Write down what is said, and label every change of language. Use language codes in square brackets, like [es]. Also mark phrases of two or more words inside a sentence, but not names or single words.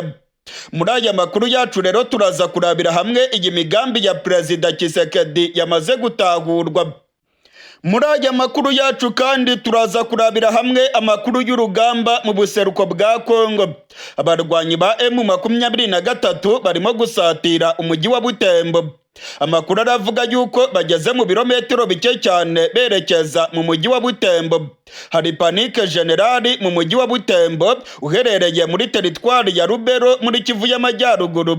[rw] Muri aya makuru yacu rero turaza kurabira hamwe iyi migambi ya Perezida Tshisekedi yamaze gutahurwa. Muri aya makuru yacu kandi turaza kurabira hamwe amakuru y'urugamba mu buseruko bwa Kongo. Abarwanyi ba M23 barimo gusatira umujyi wa Butembo. Amakuru aravuga yuko bageze mu birometero bike cyane berekeza mu mujyi wa Butembo. Hari [fr] panike generali [rw] mu mujyi wa Butembo uherereye muri teritwari ya Rubero muri Kivu y'Amajyaruguru.